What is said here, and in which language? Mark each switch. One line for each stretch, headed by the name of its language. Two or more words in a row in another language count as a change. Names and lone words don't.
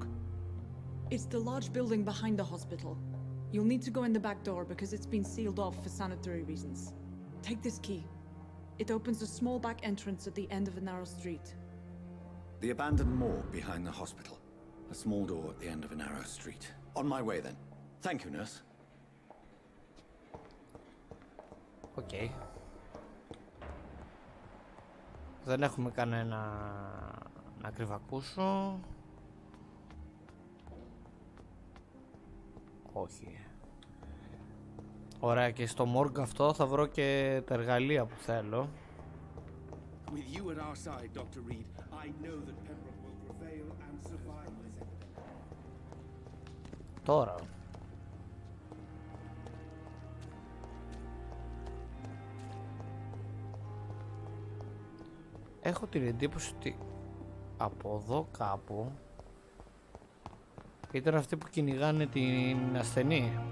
English: It's the large building behind the hospital. You'll need to go in the back door because it's been sealed off for sanitary reasons. Take this key. It opens a small back entrance at the end of a narrow street. The abandoned morgue behind the hospital. A small door at the end of a narrow street. On my way then. Thank you, nurse. Okay.
Greek: Δεν έχουμε κανένα να κρυβακούσω. Όχι. Ωραία, και στο morgue αυτό θα βρω και τα εργαλεία που θέλω.
English: With you at our side, Dr. Reed, I know that Pembroke will prevail and survive this epidemic.
Greek: Τώρα. Έχω την εντύπωση ότι από εδώ κάπου ήταν αυτοί που κυνηγάνε την ασθενή.